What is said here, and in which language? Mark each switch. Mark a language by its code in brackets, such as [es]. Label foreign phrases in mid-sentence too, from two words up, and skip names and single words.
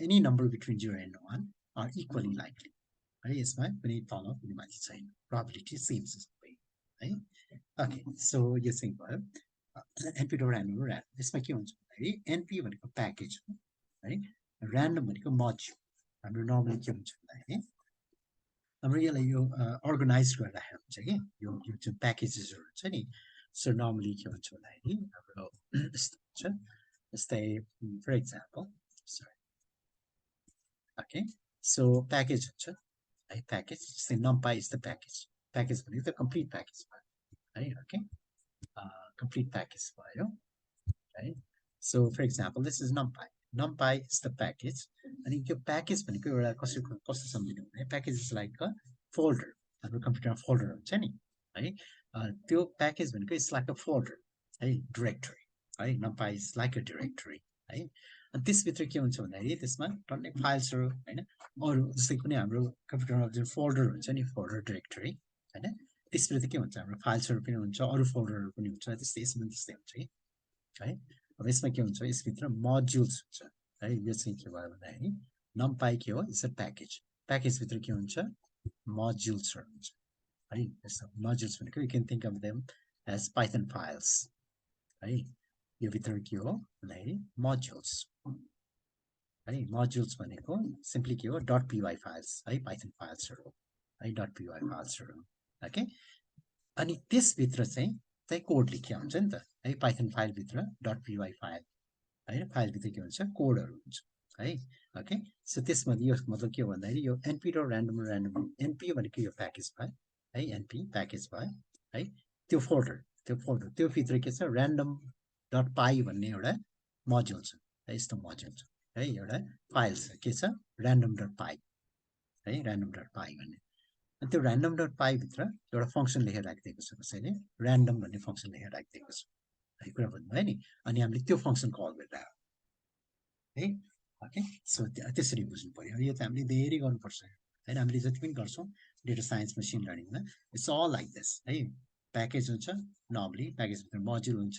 [en] Any number between 0 and 1 are equally likely [ne] है यसमा कुनै तल कुनै माथि छैन [en] probability same [ne] छ सबै है [en] okay so [ne] यो चाहिँ भयो np random यसमा के हुन्छ भन्दाखेरि np भनेको प्याकेज हो है random भनेको मोड्युल हाम्रो नर्मली के हुन्छ भन्दाखेरि हाम्रो यसलाई यो अर्गनाइज गरेर राखेको हुन्छ के यो जुन प्याकेजेसहरु हुन्छ नि सो नर्मली के हुन्छ भन्दाखेरि हाम्रो यस्तो हुन्छ जस्तै [en] for example okay so [ne] प्याकेज हुन्छ है प्याकेज जस्तै [en] numpy is the package [ne] भनेको त [en] complete package [ne] भयो है [en] okay complete package [ne] भयो है [en] so for example this is numpy is the package [ne] अनि यो प्याकेज भनेको एउटा कस्तो सम्झिनु भने [en] package is like a folder [ne] हाम्रो कम्प्युटरमा फोल्डर हुन्छ नि है त्यो प्याकेज भनेको [en] is like a folder [ne] है डाइरेक्टरी है [en] numpy is like a directory [ne] है अनि त्यसभित्र के हुन्छ भन्दाखेरि त्यसमा टन्नै फाइल्सहरु हैन अरु जस्तै कुनै हाम्रो कम्प्युटरमा जुन फोल्डर हुन्छ नि फोल्डर डाइरेक्टरी हैन त्यसभित्र के हुन्छ हाम्रो फाइल्सहरु पनि हुन्छ अरु फोल्डरहरु पनि हुन्छ त्यस्तै यसमा त्यस्तै हुन्छ है अब यसमा के हुन्छ यसभित्र मोड्युल्स हुन्छ है यो चाहिँ के भयो भन्दाखेरि numpy के हो [en] it's a package [ne] भित्र के हुन्छ मोड्युल्सहरु हुन्छ है यस्तो मोड्युल्स भनेको [en] you can think of them as python files [ne] है यो भित्र के हो भन्दाखेरि मोड्युल्स है मोड्युल्स भनेको सिम्पली के हो .py फाइल्स है पाइथन फाइल्सहरु है .py फाइल्सहरु ओके अनि त्यसभित्र चाहिँ कोड लेखिया हुन्छ नि त है [en] python file [ne] भित्र .py फाइल हैन फाइल भित्र के हुन्छ कोडहरु हुन्छ है [en] okay so [ne] त्यसमा यो मतलब के हो भन्दाखेरि यो np र random np भनेको यो प्याकेज भयो है np प्याकेज भयो है त्यो फोल्डर त्यो भित्र के छ random.py भन्ने एउटा मोड्युल छ है यस्तो मोड्युल छ है एउटा फाइल छ के छ random.py है random.py भन्ने अनि त्यो random.py भित्र एउटा फंक्सन लेखेर राखिदिएको छ कसैले random भन्ने फंक्सन लेखेर राखिदिएको छ है कुरा भन्नुभयो नि अनि हामीले त्यो फंक्सन कल गरिरहेको है [en] okay so [ne] त्यसरी बुझ्नु पर्यो यो त हामीले धेरै गर्नुपर्छ हैन हामीले जति पनि गर्छौं [en] data science machine learning it's all like this [ne] है प्याकेज हुन्छ नर्मली प्याकेज भित्र मोड्युल हुन्छ